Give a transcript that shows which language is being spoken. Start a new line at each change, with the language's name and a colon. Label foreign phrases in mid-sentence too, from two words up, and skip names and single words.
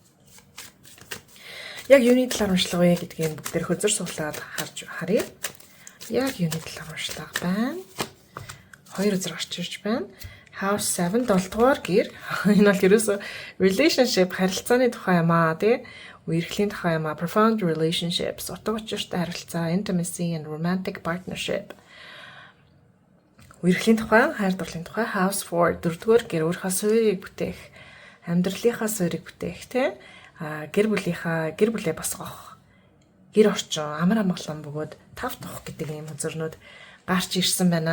Mongolian: Яг юуны талаар уншлага вэ гэдгийг бүгдээр хөзөр суглаад харъя. Яг юуны талаар уншлага байна. 2 үзэр гарч ирж байна. House 7 7-дугаар гэр. Энэ бол ерөөсөө relationship харилцааны тухай юм аа тий. Үерхлийн тухай юм аа.
English: Profound relationships,
Mongolian: утга учиртай харилцаа,
English: intimacy and romantic partnership.
Mongolian: Үерхлийн тухай, хайр дурлалын тухай House 4 4-р гэр өөрийнхөө суурийг бүтээх, амьдралынхаа суурийг бүтээх тий. Гэр бүлээ босгох, гэр орчин, амар амгалан бөгөөд тав тух гэдэг ийм үзэрнүүд гарч ирсэн байна.